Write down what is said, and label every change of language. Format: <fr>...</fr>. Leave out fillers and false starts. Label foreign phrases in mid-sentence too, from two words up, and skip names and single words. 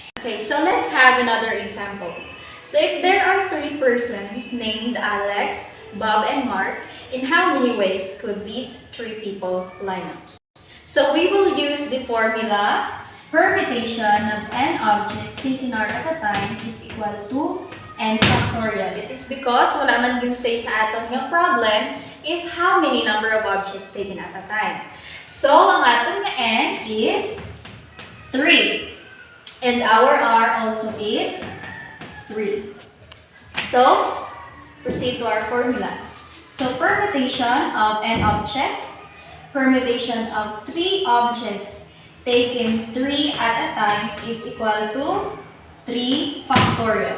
<en>Okay, so let's have another example. So if there are 3 persons named Alex, Bob, and Mark, in how many ways could these 3 people line up? So we will use the formula permutation of n objects taken r at a time is equal to n factorial. It is because</en> <hil>wala man din stay sa aton nga problem</hil> <en>if how many number of objects taken at a time.</en> <hil>So ang aton nga n is 3.</hil> <en>And our r also is 3. So, proceed to our formula. So, permutation of n objects, permutation of 3 objects taken 3 at a time is equal to 3 factorial.</en>